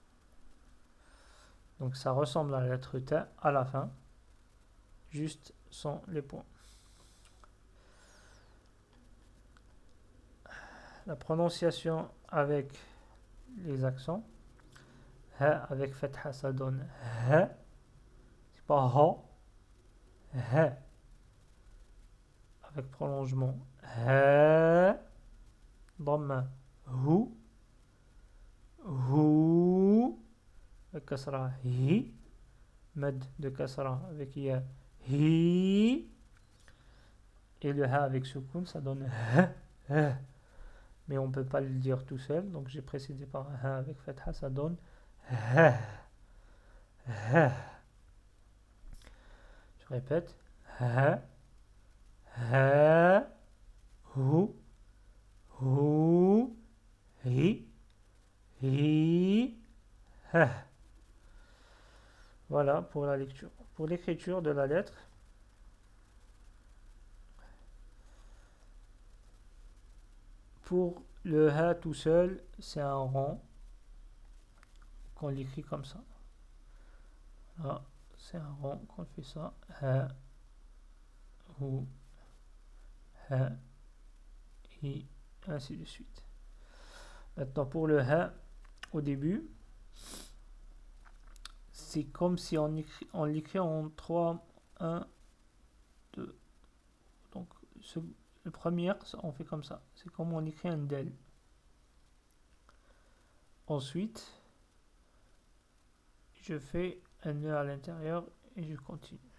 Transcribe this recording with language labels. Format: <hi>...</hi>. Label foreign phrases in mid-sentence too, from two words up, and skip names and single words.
<fr>Donc ça ressemble à la lettre T à la fin, juste sans les points. La prononciation avec les accents. Ha avec fatha, ça donne ha. C'est pas ha. Ha. Avec prolongement. Ha. Dhamma. Hu. Hu. Avec kasra. Hi. Mad de kasra avec ya. Hi. Et le ha avec soukoun, ça donne ha. Ha. Mais on ne peut pas le dire tout seul, donc j'ai précédé par un ha avec fatha, ça donne ha. Ha. Je répète. Ha. Ha. Hu. Hu. Hi. Hi. Ha. Voilà pour la lecture. Pour l'écriture de la lettre, pour le ha tout seul, c'est un rond qu'on l'écrit comme ça. Là, c'est un rond qu'on fait ça. Ha. Hu. Ha. Hi. Ainsi de suite. Maintenant pour le ha au début, c'est comme si on l'écrit en 3, 1, 2. Donc le premier, on fait comme ça. C'est comme on écrit un del. Ensuite, je fais un nœud à l'intérieur et je continue.</fr>